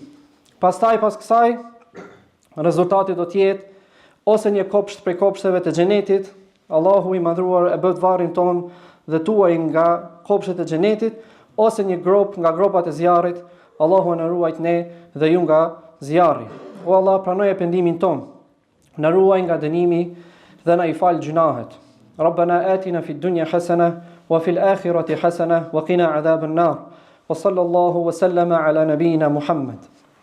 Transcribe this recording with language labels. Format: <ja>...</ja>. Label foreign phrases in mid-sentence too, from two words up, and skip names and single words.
<sq>Pastaj pas kësaj, rezultati do të jetë ose një kopsht prej kopshteve të xhenetit, Allahu i madhruar e bët varrin ton dhe tuaj nga kopshtet e xhenetit, ose një grop nga gropat e zjarrit, Allahu na ruajt ne dhe ju nga zjarri. O Allah, pranoje pendimin ton, na ruaj nga dënimi dhe na i fal gjunahet.</sq> <ar>ربنا آتنا في الدنيا حسنة وفي الآخرة حسنة وقنا عذاب النار. وصلى الله وسلم على نبينا محمد.</ar>